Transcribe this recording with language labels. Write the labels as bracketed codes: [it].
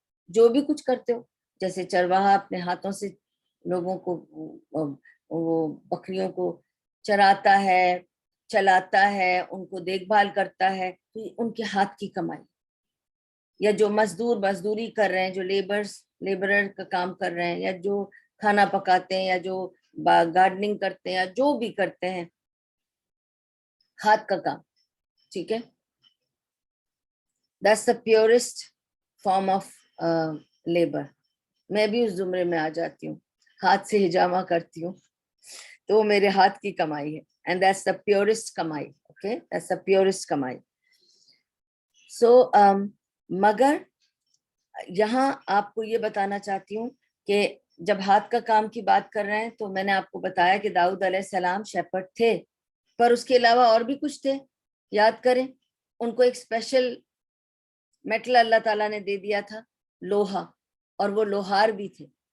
[ur] جو بھی کچھ کرتے ہو, جیسے چرواہا اپنے ہاتھوں سے لوگوں کو, وہ بکریوں کو چراتا ہے, چلاتا ہے, ان کو دیکھ بھال کرتا ہے, تو ان کے ہاتھ کی کمائی. یا جو مزدوری کر رہے ہیں, جو لیبرر کا کام کر رہے ہیں, یا جو کھانا پکاتے ہیں, یا جو گارڈننگ کرتے ہیں, یا جو بھی کرتے ہیں, ہاتھ کا کام, ٹھیک ہے. [en] That's the purest form of labor. [ur] میں بھی اس زمرے میں آ جاتی ہوں, ہاتھ سے ہجامہ کرتی ہوں, تو وہ میرے ہاتھ کی کمائی ہے. [en] And that's the purest کمائی, okay, that's the purest کمائی. [ur] So مگر یہاں آپ کو یہ بتانا چاہتی ہوں کہ جب ہاتھ کا کام کی بات کر رہے ہیں تو میں نے آپ کو بتایا کہ داؤد علیہ السلام شیپرڈ تھے, پر اس کے علاوہ اور بھی کچھ تھے. یاد کریں, ان کو ایک اسپیشل میٹل اللہ تعالیٰ نے دے دیا تھا, لوہا, اور وہ لوہار بھی تھے.